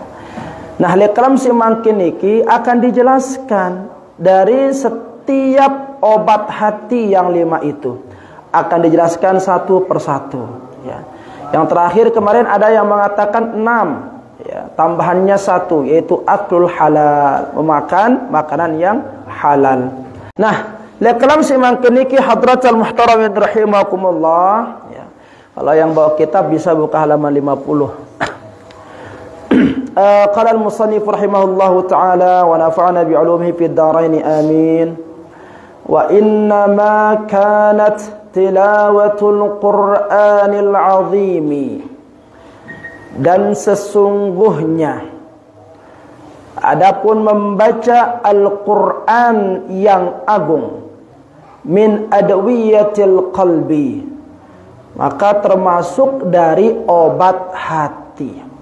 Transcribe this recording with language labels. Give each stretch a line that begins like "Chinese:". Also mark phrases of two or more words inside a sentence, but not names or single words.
Indonesian: Nah, lekram si mangkin iki akan dijelaskan dari setiap obat hati yang 5 itu, akan dijelaskan satu persatu. Ya. Yang terakhir kemarin ada yang mengatakan 6. Ya, tambahannya 1, yaitu
Arabic: أكل الحلال,
Indonesian: memakan makanan yang halal. Nah,
Arabic: lekalam si mangkeniki حضرات المحترمين رحمكم الله. Ya.
Indonesian: Kalau yang bawa kitab bisa buka halaman 50.
Arabic: قال المصنف رحمه الله تعالى ونفعنا بعلومه في الدارين آمين. وإنما كانت تلاوة القرآن العظيم,
Indonesian: dan sesungguhnya adapun membaca Al-Quran yang agung,
Arabic: من أدوية القلب,
Indonesian: maka termasuk dari obat hati.